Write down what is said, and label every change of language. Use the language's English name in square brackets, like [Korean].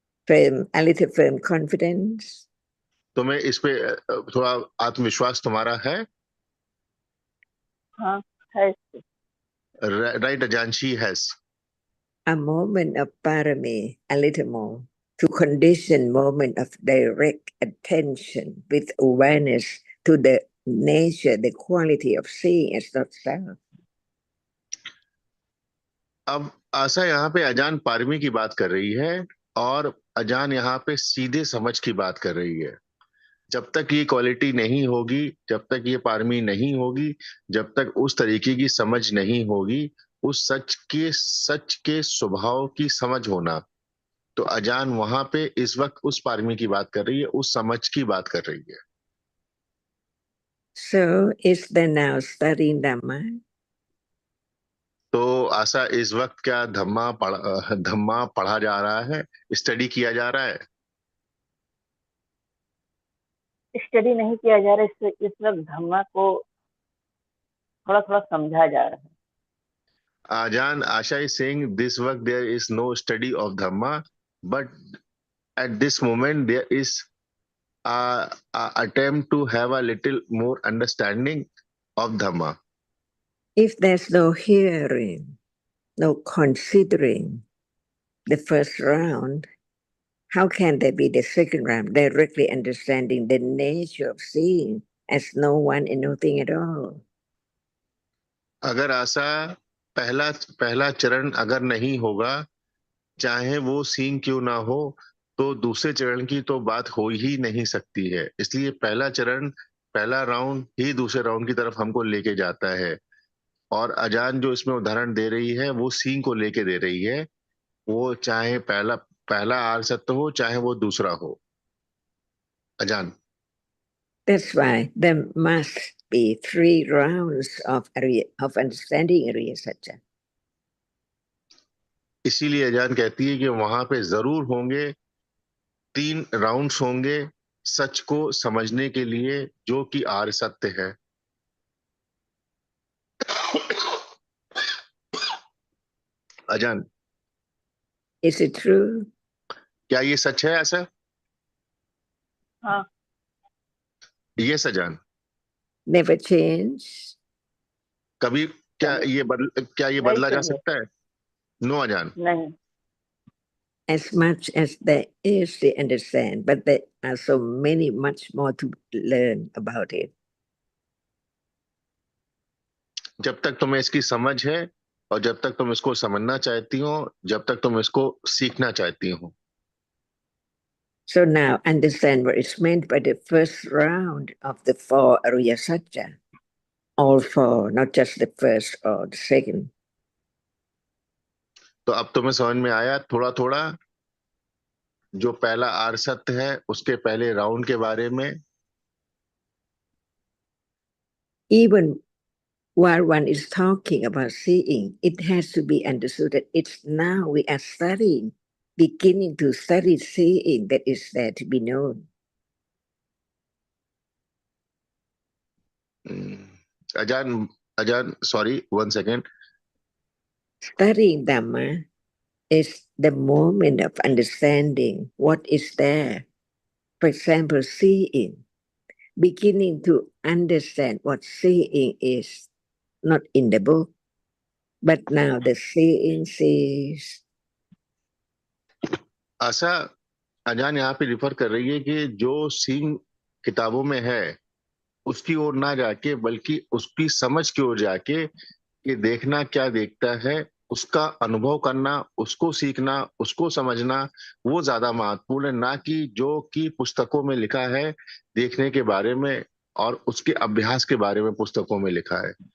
[English] A little firm confidence. [Hindi] तुम्हें इस पे थोड़ा आत्मविश्वास तुम्हारा है? हाँ है। [English] Right Ajahn, she has. A moment of parami, a little more, to condition moment of direct attention with awareness to the nature, the quality of seeing as not self. [Hindi] अब आशा यहाँ पे अजान पारमी की बात कर रही है और अजान यहाँ पे सीधे समझ की बात कर रही है। जब तक ये क्वालिटी नहीं होगी, जब तक ये पारमी नहीं होगी, जब तक उस तरीके की समझ नहीं होगी, उस सच के स्वभाव की समझ होना, तो अजान वहां पे इस वक्त उस पारमी की बात कर रही है, उस समझ की बात कर रही है। [English] So is there now studying Dhamma? [Hindi] तो आशा इस वक्त क्या धम्मा पढ़ा जा रहा है, स्टडी किया जा रहा है? स्टडी नहीं किया जा रहा है, इस वक्त धम्मा को थोड़ा थोड़ा समझा जा रहा है। [English] Ajan, Asha is saying this work there is no study of Dhamma, but at this moment there is a attempt to have a little more understanding of Dhamma. If there's no hearing, no considering the first round, how can there be the second round, directly understanding the nature of seeing as no one and nothing at all? [Hindi] अगर ऐसा पहला पहला चरण अगर नहीं होगा, चाहे वो सीन क्यों ना हो, तो दूसरे चरण की तो बात हो ही नहीं सकती है। इसलिए पहला चरण, पहला राउंड ही दूसरे राउंड की तरफ हमको लेके जाता है। और अजान जो इसमें उदाहरण दे रही है वो सीन को लेके दे रही है, वो चाहे पहला पहला आर सत्य हो चाहे वो दूसरा हो। अजान। [English] That's why there must be 3 rounds of understanding Arya Satya. [Hindi] इसीलिए अजान कहती है कि वहां पे जरूर होंगे 3 राउंड्स होंगे सच को समझने के लिए, जो कि आर्य सत्य है। अजान, [English] Is it true? [Hindi] क्या ये सच है ऐसा? हाँ, ये सजान [English] Never change? [Hindi] कभी क्या ये नहीं बदला जा चाहिए, सकता है? नो अजान। नहीं। [English] As much as there is to understand, but there are so many, much more to learn about it. [Hindi] जब तक तुम्हें इसकी समझ है और जब तक तुम इसको समझना चाहती हो, जब तक तुम इसको सीखना चाहती हो। [English] So now understand what is meant by the first round of the 4 Arya Satya. All 4, not just the first or the second. [Hindi] तो अब तुम्हें समझ में आया थोड़ा थोड़ा जो पहला आर्य सत्य है उसके पहले राउंड के बारे में। [English] Even while one is talking about seeing, it has to be understood that it's now we are studying, beginning to study seeing that is there to be known. [Hindi] अजान, अजान sorry, 1 second. [English] Studying Dhamma is the moment of understanding what is there. For example, seeing, beginning to understand what seeing is, not in the book, but now the seeing sees. [Hindi] आशा, अजान यहाँ पे refer कर रही है कि जो scene किताबों में है उसकी ओर ना जाके, बल्कि उसकी समझ की ओर जाके कि देखना क्या देखता है, उसका अनुभव करना, उसको सीखना, उसको समझना, वो ज्यादा महत्वपूर्ण है, ना कि जो कि पुस्तकों में लिखा है देखने के बारे में और उसके अभ्यास के बारे में पुस्तकों में लिखा है।